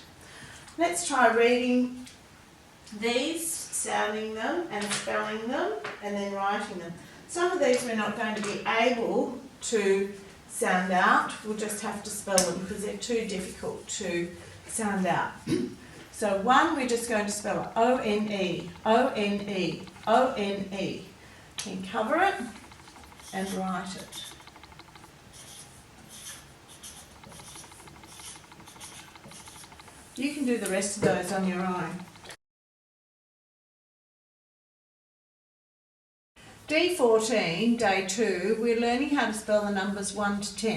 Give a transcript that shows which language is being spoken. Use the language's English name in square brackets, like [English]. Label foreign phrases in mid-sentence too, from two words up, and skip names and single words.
[English] Let's try reading these, sounding them and spelling them, and then writing them. Some of these we're not going to be able to sound out. We'll just have to spell them because they're too difficult to sound out. So 1, we're just going to spell it O-N-E, O-N-E, O-N-E. Then cover it and write it. You can do the rest of those on your own. D14, day 2, we're learning how to spell the numbers 1 to 10.